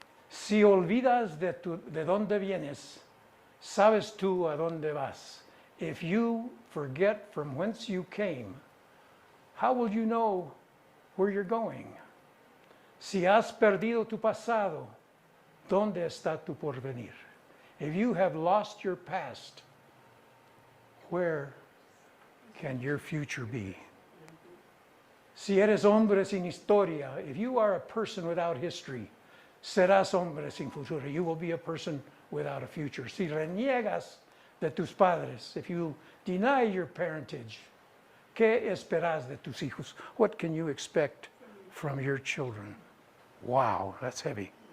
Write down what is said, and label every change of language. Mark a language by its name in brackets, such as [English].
[Spanish] Si olvidas de dónde vienes, sabes tú a dónde vas. [English] If you forget from whence you came, how will you know where you're going? [Spanish] Si has perdido tu pasado, ¿dónde está tu porvenir? [English] If you have lost your past, where can your future be? [Spanish] Si eres hombre sin historia, [English] if you are a person without history, [Spanish] serás hombre sin futuro. [English] You will be a person without a future. [Spanish] Si reniegas de tus padres, [English] if you deny your parentage, [Spanish] ¿qué esperas de tus hijos? [English] What can you expect from your children? Wow, that's heavy.